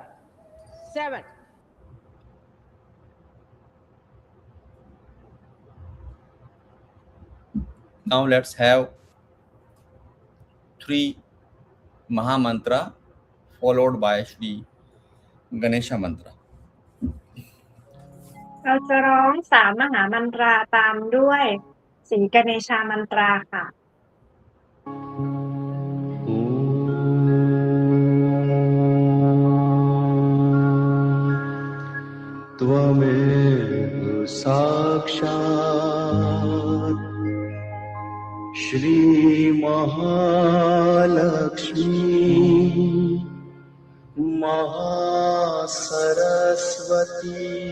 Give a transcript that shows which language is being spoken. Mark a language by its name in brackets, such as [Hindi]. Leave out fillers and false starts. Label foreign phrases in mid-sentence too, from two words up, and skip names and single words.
[English] 7. Now let's have 3 Maha Mantra followed by Shri Ganesha Mantra. [Thai] เราจะร้อง3มหามันตราตามด้วยศรีกเนชามันตราค่ะ [Sanskrit] त्वमेव साक्षात् श्रीमहालक्ष्मी महासरस्वती